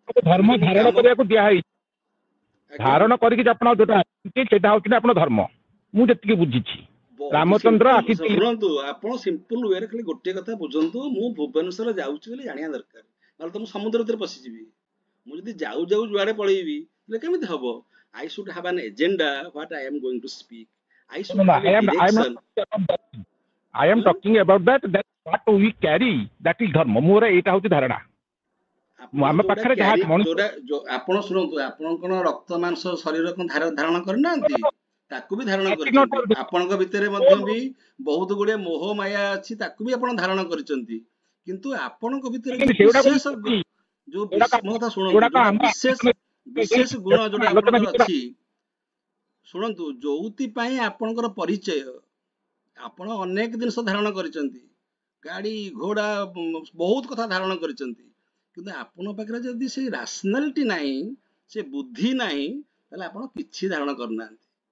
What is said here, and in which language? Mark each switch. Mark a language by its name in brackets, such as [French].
[Odia] ଧର୍ମ ଧାରଣ କରିବାକୁ ଦିଆହେଇଛି, ଧାରଣ କରିକି ଆପଣ ଯୋଉଟା ସେଇଟା ହଉଛି ଆପଣ ଧର୍ମ। ମୁଁ ଯେତିକି ବୁଝିଛି, ରାମଚନ୍ଦ୍ର ଆସିଥିଲେ। ଶୁଣନ୍ତୁ, ଆପଣ ସିମ୍ପଲ ୱେରେ ଖାଲି ଗୋଟିଏ କଥା ବୁଝନ୍ତୁ, ମୁଁ ଭୁବନେଶ୍ୱର ଯାଉଛି ବୋଲି ଜାଣିବା ଦରକାର, ନହେଲେ ତ ମୁଁ ସମୁଦ୍ର ଭିତରେ ପଶିଯିବି। ମୁଁ ଯଦି ଯାଉ ଯାଉ ଯୁଆଡେ ପଳେଇବି, ତାହେଲେ କେମିତି ହବ? [English] I should have an agenda what I am going to speak. I should have a direction. I am talking about that what we carry, that is dharma. [Odia] ମୋର ଏଇଟା ହଉଛି ଧାରଣା। ଆମ ପାଖରେ ଆପଣ ଶୁଣନ୍ତୁ, ଆପଣ କଣ ରକ୍ତ ମାଂସ ଶରୀର କଣ ଧାରଣ କରିନାହାନ୍ତି? ତାକୁ ବି ଧାରଣ କରିଛନ୍ତି। ଆପଣଙ୍କ ଭିତରେ ମଧ୍ୟ ବି ବହୁତ ଗୁଡିଏ ମୋହ ମାୟା ଅଛି, ତାକୁ ବି ଆପଣ ଧାରଣ କରିଛନ୍ତି। କିନ୍ତୁ ଆପଣଙ୍କ ଭିତରେ ଯୋଉ ବିଶେଷ ମୋ କଥା ଶୁଣନ୍ତୁ, ଯୋଉଟା ବିଶେଷ ଗୁଣ ଯୋଉଟା ଆପଣଙ୍କର ଅଛି, ଶୁଣନ୍ତୁ, ଯୋଉଥିପାଇଁ ଆପଣଙ୍କର ପରିଚୟ, ଆପଣ ଅନେକ ଜିନିଷ ଧାରଣ କରିଛନ୍ତି, ଗାଡି ଘୋଡା ବହୁତ କଥା ଧାରଣ କରିଛନ୍ତି, କିନ୍ତୁ ଆପଣଙ୍କ ପାଖରେ ଯଦି ସେଇ ରାସନାଲିଟି ନାହିଁ, ସେ ବୁଦ୍ଧି ନାହିଁ, ତାହେଲେ ଆପଣ କିଛି ଧାରଣ କରିନାହାନ୍ତି।